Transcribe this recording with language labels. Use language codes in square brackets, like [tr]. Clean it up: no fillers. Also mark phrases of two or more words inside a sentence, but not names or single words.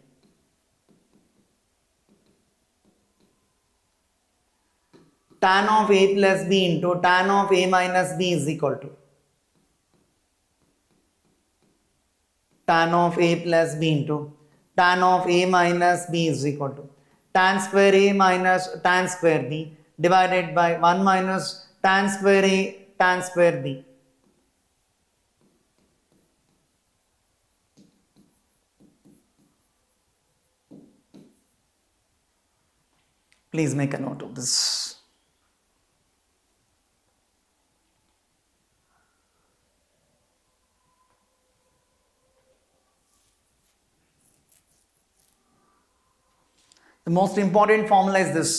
[en] Tan of a plus b into tan of a minus b is equal to tan of a plus b into tan of a minus b is equal to tan square a minus tan square b divided by 1 minus tan square a tan square b. Please make a note of this. The most important formula is this.